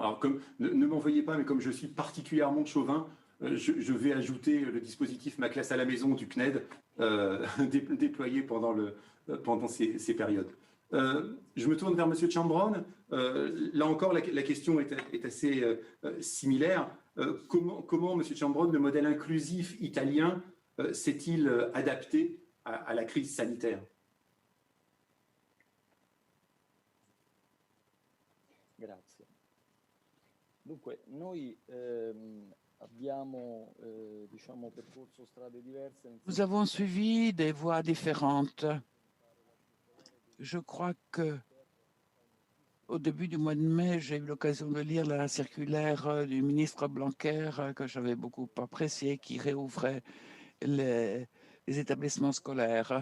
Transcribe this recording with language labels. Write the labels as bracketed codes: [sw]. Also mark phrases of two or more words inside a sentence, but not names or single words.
[fr] Alors, ne m'en veuillez pas, mais comme je suis particulièrement chauvin, je vais ajouter le dispositif Ma classe à la maison du CNED déployé pendant ces périodes. Je me tourne vers Monsieur Ciambron. Là encore, la question est assez similaire. Comment, Monsieur Ciambron, le modèle inclusif italien s'est-il adapté à la crise sanitaire? [it] Grazie. Dunque, noi abbiamo diciamo, percorso strade diverse. [fr] Nous avons suivi des voies différentes. Je crois que au début du mois de mai, j'ai eu l'occasion de lire la circulaire du ministre Blanquer que j'avais beaucoup appréciée, qui réouvrait les établissements scolaires.